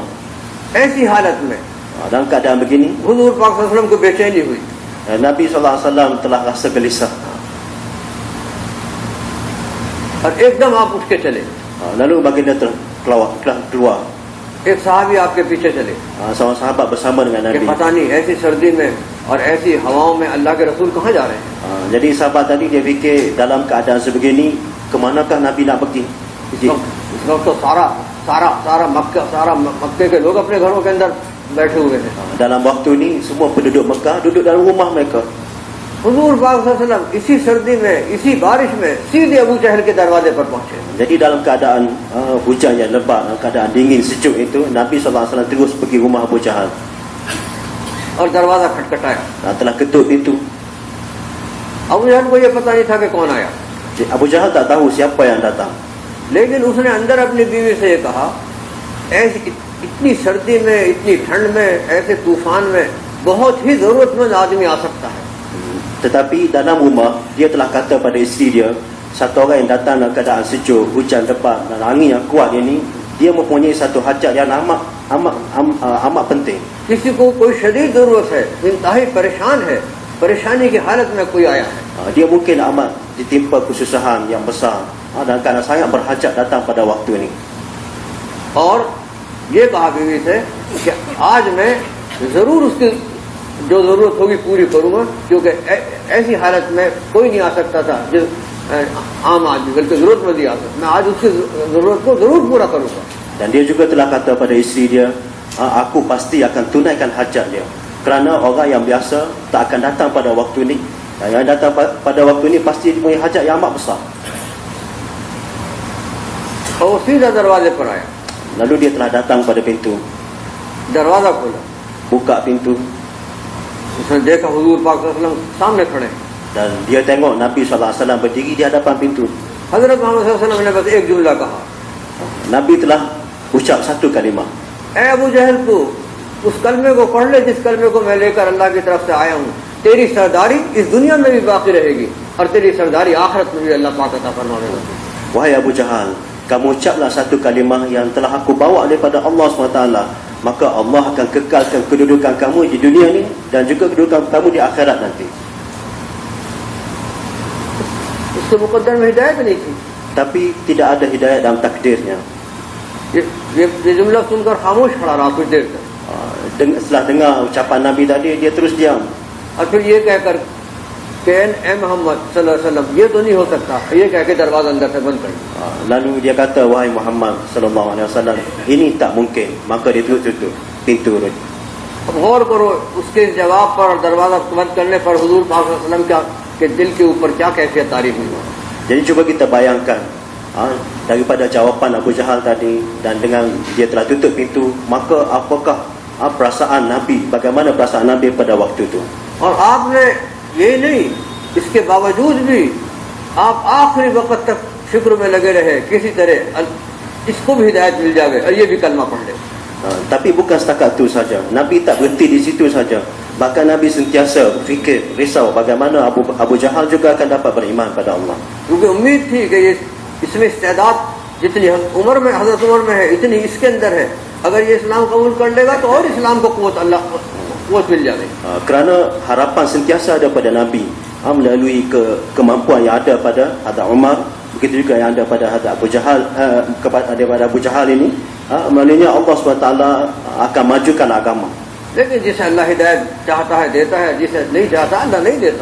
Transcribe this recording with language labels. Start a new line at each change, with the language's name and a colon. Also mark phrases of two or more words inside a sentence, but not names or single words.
Hindi: ऐसी हालत में
Malay: Dalam keadaan begini,
Hindi: हुजूर पाक
Arabic: صلى الله عليه وسلم
Hindi: को बेचैनी हुई।
Malay: Nabi SAW telah rasa gelisah.
Hindi: और एकदम आप उठ के चले,
Malay: Lalu baginda keluar.
Hindi: एक साहबी आपके पीछे चले
Malay: Seorang sahabat bersama dengan
Hindi: कि
Malay: Nabi.
Hindi: पता नहीं ऐसी सर्दी में और ऐसी हवाओं में अल्लाह के रसूल कहाँ जा रहे हैं।
Malay: Jadi sahabat tadi dia fikir dalam keadaan sebegini, kemanakah Nabi nak pergi?
Hindi: इस वक्त तो सारा मक्के के लोग अपने घरों के अंदर बैठे हुए हैं।
Malay: Dalam waktu ini semua penduduk Mekah duduk dalam rumah mereka.
Hindi: हुजूर पाक
Arabic: صلى الله عليه وسلم
Hindi: इसी सर्दी में इसी बारिश में सीधे अबू जहल के दरवाजे पर पहुंचे।
Malay: Jadi dalam keadaan hujan yang lebat, dalam keadaan dingin sejuk itu, Nabi SAW terus pergi rumah Abu Jahal.
Hindi: और दरवाजा खटखटाया।
Malay: telah ketuk pintu.
Hindi: अबू जहल को ये पता नहीं था कि कौन आया,
Malay: Abu Jahal tak tahu siapa yang datang.
Hindi: लेकिन उसने अंदर अपनी बीवी से ये कहा, ऐसी इतनी सर्दी में, इतनी ठंड में, ऐसे तूफान में बहुत ही जरूरतमंद आदमी आ सकता है।
Malay: Tetapi dalam rumah dia telah kata pada isteri dia, satu orang yang datang dalam keadaan sejuk, hujan lebat dan angin yang kuat ini, dia mempunyai satu hajat yang amat penting.
Hindi: किसी को कोई शदीद जरूरत है, इंतहाई परेशान है, परेशानी की हालत में कोई आया है,
Malay: Dia mungkin amat ditimpa kesusahan yang besar dan kerana sangat berhajat datang pada waktu ini.
Hindi: और ये कहा बीवी से कि आज मैं जरूर उसकी जो जरूरत होगी पूरी करूंगा, क्योंकि ऐसी हालत में कोई नहीं आ सकता था जो आम आदमी, बल्कि जरूरतमंद ही आ सकता, मैं आज उसकी जरूरत को जरूर पूरा करूंगा।
Malay: Dan dia juga telah kata pada isteri dia, aku pasti akan tunaikan hajat dia, kerana orang yang biasa tak akan datang pada waktu ini. Yang datang pada waktu ini pasti mempunyai hajat yang amat besar.
Hindi: और वो सीधा दरवाजे पर आया,
Malay: Lalu dia telah datang pada pintu,
Hindi: दरवाजा खोला,
Malay: buka pintu
Hindi: उसने देखा हुजूर पाक
Arabic: صلى الله عليه وسلم
Hindi: सामने खड़े।
Malay: dan dia tengok Nabi SAW berdiri di hadapan pintu.
Hindi: हजरत मोहम्मद
Arabic: صلى الله عليه وسلم
Hindi: ने बस एक जुमला कहा,
Malay: Nabi telah ucap satu kalimah.
Hindi: ऐ अबू जहल को उस कलमे को पढ़ ले जिस कलमे को मैं लेकर अल्लाह की तरफ से आया हूँ, तेरी सरदारी इस दुनिया में भी बाकी रहेगी और तेरी सरदारी आखिरत में भी अल्लाह पाक अता फरमाएगा।
Malay: Wahai Abu Jahal, kamu ucaplah satu kalimah yang telah aku bawa daripada Allah SWT, maka Allah akan kekalkan kedudukan kamu di dunia ini dan juga kedudukan kamu di akhirat nanti.
Hindi: उसके मुकद्दर में हिदायत नहीं थी।
Malay: Tapi tidak ada hidayat dalam takdirnya.
Hindi: ये जुमला सुनकर खामोश खड़ा रहा कुछ देर तक,
Malay: Setelah dengar ucapan Nabi tadi, dia terus diam.
Hindi: और फिर ये कहकर कि ए मोहम्मद
Arabic: صلى الله عليه وسلم
Hindi: ये तो नहीं हो सकता, ये कह के दरवाजा अंदर से बंद कर दिया।
Malay: Lalu dia kata, wahai Muhammad SAW, ini tak mungkin. Maka dia tutup pintu.
Hindi: अब गौर करो उसके इस जवाब पर और दरवाजा बंद करने पर हुजूर पाक
Arabic: صلى الله عليه وسلم
Hindi: के दिल के ऊपर क्या कैफियत तारीफ हुई।
Malay: Jadi cuba kita bayangkan, daripada jawapan Abu Jahal tadi dan dengan dia telah tutup pintu, maka apakah perasaan Nabi, bagaimana perasaan Nabi pada waktu itu.
Hindi: और आपने ये नहीं, इसके बावजूद भी आप आखिरी वक्त तक शुक्र में लगे रहे, किसी तरह इसको भी हिदायत मिल जाए और ये भी कलमा पढ़ ले।
Malay: Tapi bukan setakat itu saja, Nabi tak berhenti di situ saja. Bahkan Nabi sentiasa fikir, risau bagaimana Abu Jahal juga akan dapat beriman pada Allah.
Hindi: क्योंकि उम्मीद थी कि ये इसमें इस्तेदाद जितनी उम्र में हजरत उमर में है इतनी इसके अंदर है, अगर ये इस्लाम कबूल कर लेगा तो और इस्लाम को कुव्वत मिल जाएगी।
Malay: Kerana harapan sentiasa ada pada Nabi melalui kemampuan yang ada pada Hadrat Umar, begitu juga yang ada pada Hadrat Abu Jahal, daripada Abu Jahal ini, melaluinya Allah SWT akan majukan agama.
Hindi: लेकिन जिसे अल्लाह हिदायत चाहता है देता है, जिसे नहीं चाहता अल्लाह नहीं देता।